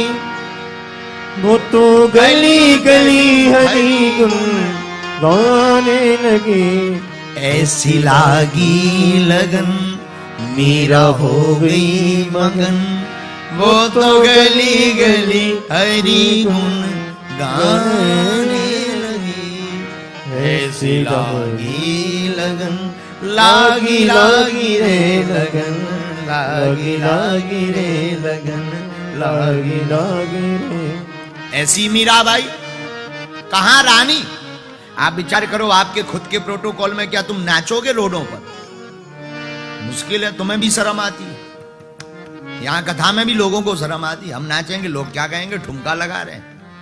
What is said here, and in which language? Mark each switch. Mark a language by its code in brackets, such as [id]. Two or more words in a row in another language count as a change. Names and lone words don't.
[hi] वो तो गली गली हरि गुण गाने लगी, ऐसी लागी लगन मीरा हो गई मगन, वो तो गली गली हरि गुण गाने लगी, ऐसी लागी लगन, लागी लागी रे लगन, लागी लागी रे लगन, लागी लागी रे। ऐसी मीराबाई, कहाँ रानी? आप विचार करो, आपके खुद के प्रोटोकॉल में क्या तुम नाचोगे रोडों पर? मुश्किल है, तुम्हें भी शर्म आती है। यहां कथा में भी लोगों को शर्म आती है, हम नाचेंगे लोग क्या कहेंगे, ठुमका लगा रहे हैं।